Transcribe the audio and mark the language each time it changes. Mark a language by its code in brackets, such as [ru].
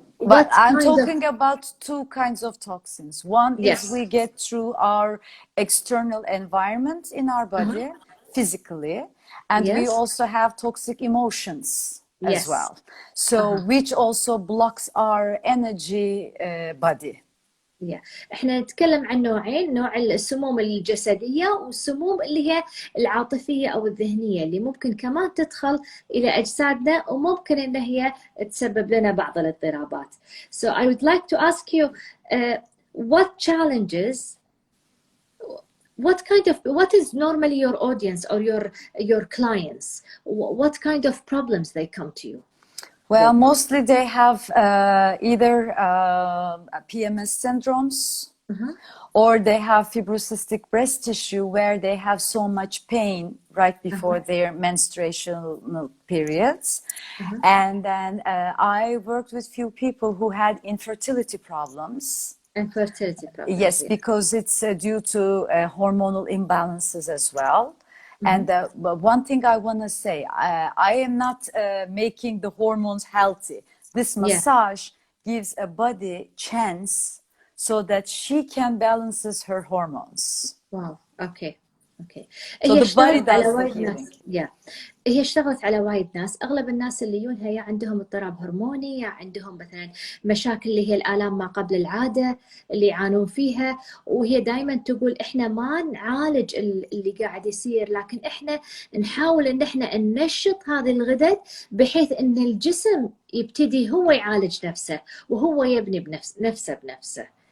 [en] But I'm talking about two kinds of toxins. One is we get through our external environment in our body, physically, and we also have toxic emotions as well. So which also blocks our energy body. [ar] احنا نتكلم عن نوعين، نوع السموم الجسدية والسموم اللي هي العاطفية أو الذهنية اللي ممكن كمان تدخل إلى أجسادنا وممكن إن هي تسبب لنا بعض الاضطرابات. [en] So I would like to ask you what challenges, what is normally your audience or your clients, what kind of problems they come to you? Well, mostly they have either PMS syndromes or they have fibrocystic breast tissue where they have so much pain right before their menstruational periods. And then I worked with few people who had infertility problems. Infertility problems. Yes, because it's due to hormonal imbalances as well. And one thing I want to say, I am not making the hormones healthy. This massage gives a body chance so that she can balances her hormones. Wow. Okay. Okay. So the body does the healing. [ar] هي اشتغلت على وايد ناس، اغلب الناس اللي يجونها يا عندهم اضطراب هرموني، يا عندهم مثلا مشاكل اللي هي الالام ما قبل العاده اللي يعانون فيها، وهي دائما تقول احنا ما نعالج اللي قاعد يصير، لكن احنا نحاول ان احنا ننشط هذه الغدد بحيث ان الجسم يبتدي هو يعالج نفسه وهو يبني نفسه بنفسه.